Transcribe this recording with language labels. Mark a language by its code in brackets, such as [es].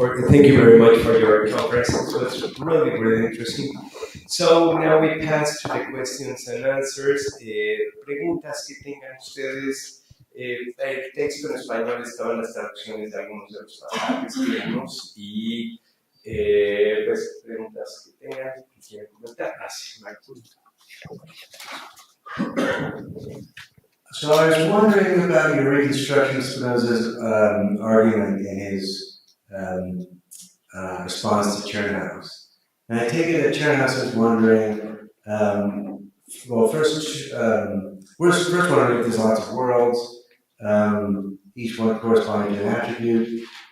[en] Thank you very much for your conference. It was really, really interesting. So now we pass to the questions and answers. [es] Preguntas que tengan ustedes. El texto en español estaban las traducciones de algunos de los pasajes que vimos y pues preguntas que tengan, que quieran comentar. [en] So I was wondering about your reconstruction of Spinoza's argument in his response to Turnhouse. And I take it that Turnhouse was wondering, well, first wondering if there's lots of worlds, each one corresponding to an attribute.